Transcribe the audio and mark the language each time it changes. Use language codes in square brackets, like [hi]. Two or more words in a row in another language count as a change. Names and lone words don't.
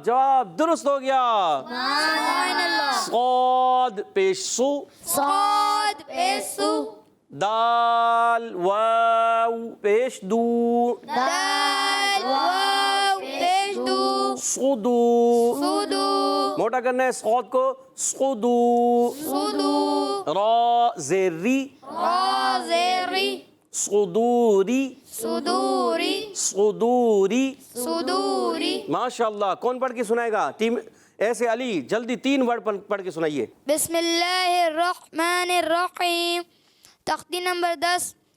[ur] جواب درست ہو گیا. صاد پیش سو. صاد پیش سو. دال واو پیش دو. دال واو پیش دو. صدو. سودو. موٹا کرنا ہے صاد کو. صدو. سودو. را زیری. را زیری. صدوری. صدوری. صدوری. صدوری. ماشاءاللہ. کون پڑھ کے سنائے گا؟ ٹیم ایسے علی جلدی 3 ورڈ پڑھ کے سنائیے. [ar] بسم اللہ الرحمن الرحیم. [ur] تختی نمبر 10.